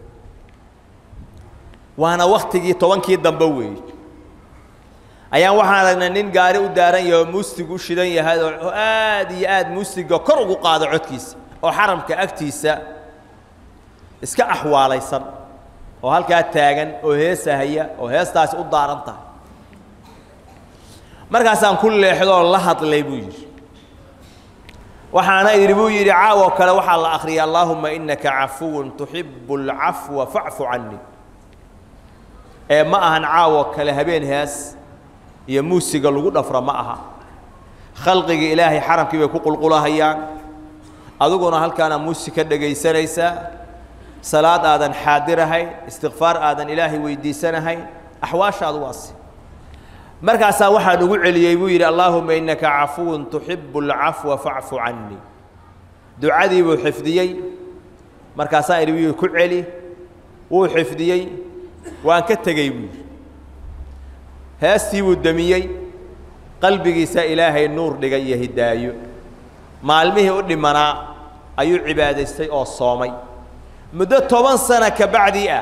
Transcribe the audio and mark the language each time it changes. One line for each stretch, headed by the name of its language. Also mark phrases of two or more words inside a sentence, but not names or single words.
Somali: waana waqtigii 10kii dambe weey ayaan waxaan aragnay nin gaari u daaran yahay muusigu shidan yahay oo aad iyo aad muusiga kor ugu qaado codkiisa oo xaramka agtiisa iska ahwaalaysan oo halka taagan oo heesahaya oo heestaas u daaranta markaas aan ku leexdo la hadlay buu yiri waxaana idin buu yiri caawo kale waxa la akhriya
Arabic: اللهم إنك عفو تحب العفو فاعف عني
Somali: ma ahan caawo kale habeen hees iyo muusiga lagu dhafra ma aha khalqiga ilaahay xaramkii way ku qulqulahayaan aduguna halkaana muusiga dhageysanaysa salaad aadan xaadirahay istighfar aadan ilaahay weydiisanahay ahwaashaadu waasi markaas waxa ugu celiyay buu yiri
Arabic: اللهم إنك عفو تحب العفو فاعف عني
Somali: du'adii buu xifdiyay markaas ayuu ku celi uu xifdiyay waan ka tagay buu heestii buu damiyay qalbigiisa ilaahay nuur dhigay iyo hidaayo maalmihii u dhimanaa ayuu cibaadaystay oo soomay muddo 10 sano ka bacdi ah